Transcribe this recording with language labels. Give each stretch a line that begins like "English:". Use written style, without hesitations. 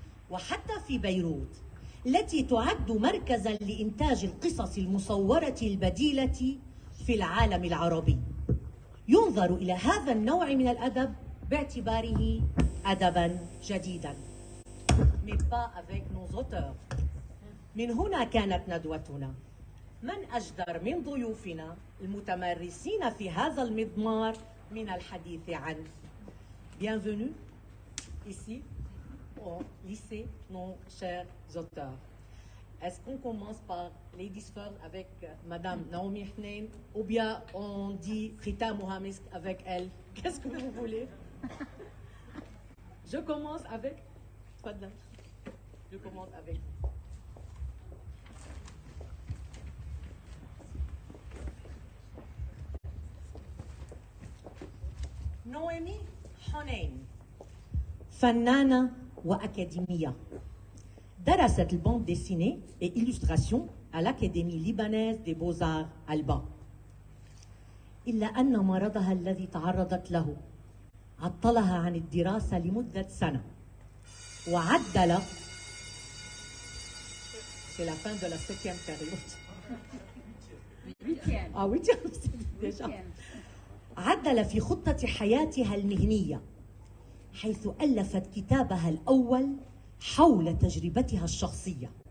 Arabic: وحتى في بيروت التي تعد مركزاً لإنتاج القصص المصورة البديلة في العالم العربي ينظر إلى هذا النوع من الأدب باعتباره أدباً جديداً.
French: Mais pas avec nos auteurs.
Arabic: من هنا كانت ندوتنا. من أجدر من ضيوفنا المتمرسين في هذا المضمار من الحديث عنه.
French: Bienvenue ici au lycée, nos chers auteurs. Est-ce qu'on commence par
English: Ladies First
French: avec Madame Naomi Hnein ou bien on dit Rita Mohamed avec elle? Qu'est-ce que vous voulez? Je commence avec... Fadla. Je commence avec vous.
Arabic: نومي حنين فنانة وأكاديمية. درست الباند ديسيني
French: et illustration à l'Académie libanaise des beaux-arts Alba.
Arabic: إلا أن مرضها الذي تعرضت له عطلها عن الدراسة لمدة سنة وعدل.
French: C'est la fin de la 7e période. 8e. Ah, 8e, déjà.
Arabic: عدل في خطة حياتها المهنية حيث ألفت كتابها الأول حول تجربتها الشخصية.